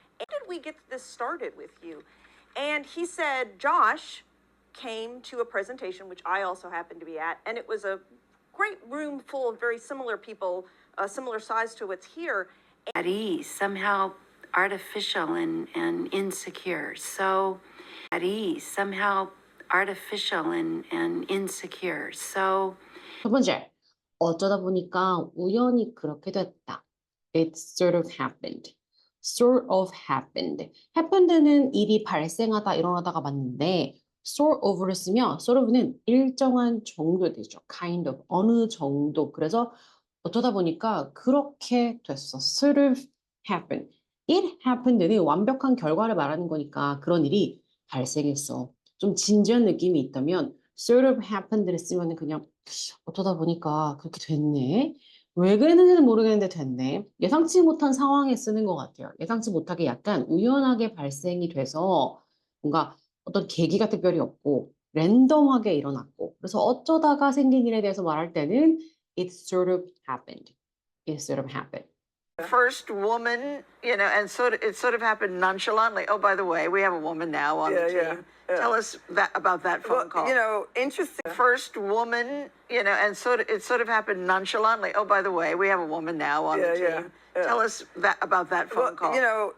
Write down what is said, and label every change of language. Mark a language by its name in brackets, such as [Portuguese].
[English] How did we get this started with you? And he said, Josh came to a presentation, which I also happened to be at, and it was a great room full of very similar people, similar size to what's here. At ease, somehow artificial and insecure. So at ease, somehow artificial and insecure. So [Korean] 첫 번째, 어쩌다 보니까 우연히 그렇게 됐다. [English] It sort of happened. Sort of happened. [Korean] happened는 일이 발생하다, 일어나다가 맞는데 sort of를 쓰면 sort of는 일정한 정도 되죠. kind of, 어느 정도. 그래서 어쩌다 보니까 그렇게 됐어. [English] sort of happened. It happened [Korean] 는 완벽한 결과를 말하는 거니까 그런 일이 발생했어. 좀 진지한 느낌이 있다면 [English] sort of happened [Korean] 를 쓰면 그냥 어쩌다 보니까 그렇게 됐네. 왜 그랬는지는 모르겠는데 됐네. 예상치 못한 상황에 쓰는 것 같아요. 예상치 못하게 약간 우연하게 발생이 돼서 뭔가 어떤 계기가 특별히 없고 랜덤하게 일어났고 그래서 어쩌다가 생긴 일에 대해서 말할 때는 [English] it sort of happened. It sort of happened. First woman, and it sort of happened nonchalantly. Oh, by the way, we have a woman now on the team. Tell us about that phone call. Interesting. First woman, and it sort of happened nonchalantly. Oh, by the way, we have a woman now on the team. Tell us about that phone call.